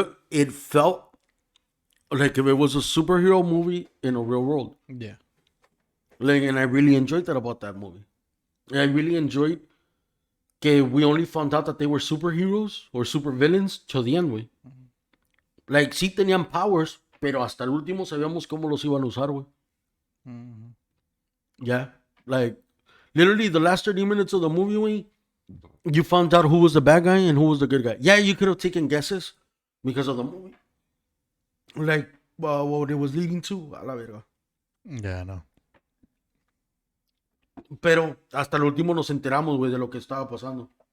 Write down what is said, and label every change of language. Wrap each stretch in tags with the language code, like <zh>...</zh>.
<en>It felt like if it was a superhero movie in a real world. Yeah. Like, and I really enjoyed that about that movie. I really enjoyed que we only found out that they were superheroes or supervillains till the end, güey. Mm-hmm.</en> <es>Like, sí tenían powers, pero hasta el último sabíamos cómo los iban a usar, güey.</es> <en>Mm-hmm. Yeah. Like, literally, the last 30 minutes of the movie, güey, You found out who was the bad guy and who was the good guy. Yeah, you could have taken guesses because of the movie, like what it was leading to.</en> <es>A la verga.</es> <en>Yeah, I know.</en> <es>Pero hasta el último nos enteramos, güey, de lo que estaba pasando.</es>